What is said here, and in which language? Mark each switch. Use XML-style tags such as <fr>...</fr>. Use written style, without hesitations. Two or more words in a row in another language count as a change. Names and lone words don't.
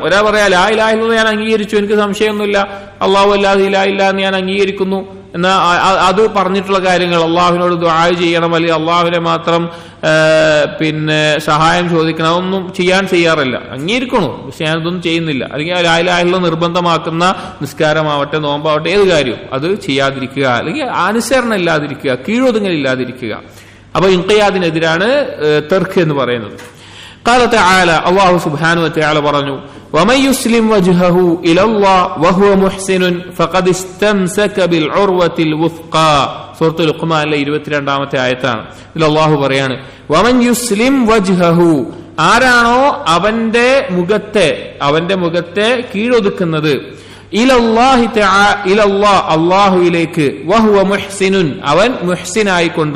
<ml>ഒരാൾ പറയാ</ml> <ar>لا إله إلا الله</ar> <ml>ഞാൻ അംഗീകരിച്ചു, എനിക്ക് സംശയമൊന്നുമില്ല, അല്ലാഹു അല്ലാഹു ഇലാഹ ഇല്ല എന്ന് ഞാൻ അംഗീകരിക്കുന്നു, എന്നാ അത് പറഞ്ഞിട്ടുള്ള കാര്യങ്ങൾ അള്ളാഹുവിനോട് ദുആ ചെയ്യണം, അല്ലെങ്കിൽ അള്ളാഹുവിനെ മാത്രം സഹായം ചോദിക്കണം, അതൊന്നും ചെയ്യാൻ ചെയ്യാറില്ല. അംഗീകരിക്കണു, പക്ഷെ ഞാനതൊന്നും ചെയ്യുന്നില്ല. അല്ലെങ്കിൽ</ml> <ar>لا إله إلا الله</ar> <ml>നിർബന്ധമാക്കുന്ന നിസ്കാരമാവട്ടെ നോമ്പാവട്ടെ ഏത് കാര്യവും അത് ചെയ്യാതിരിക്കുക, അല്ലെങ്കിൽ അനുസരണം ഇല്ലാതിരിക്കുക, കീഴൊതുങ്ങലില്ലാതിരിക്കുക. അപ്പൊ ഇൻഖിയാദിനെതിരാണ് തർക്ക് എന്ന് പറയുന്നത്.</ml> <ar>قال تعالى, الله سبحانه وتعالى പറഞ്ഞു, ومن يسلم وجهه الى الله وهو محسن فقد استمسك بالعروة الوثقى.</ar> <ml>സൂറത്തുൽ ലുഖ്മാനിലെ 22ാമത്തെ ആയത്താണ്. ഇതിൽ അല്ലാഹു പറയാണ്,</ml> <ar>ومن يسلم وجهه,</ar> <ml>ആരാണോ അവന്റെ മുഖത്തെ കീഴൊതുക്കുന്നത്,</ml> <ar>إلى الله إلى الله</ar> <ml>അല്ലാഹുവിലേക്ക്,</ml> <ar>وهو محسن</ar> <ml>അവൻ മുഹ്സിനായിക്കൊണ്ട്.</ml>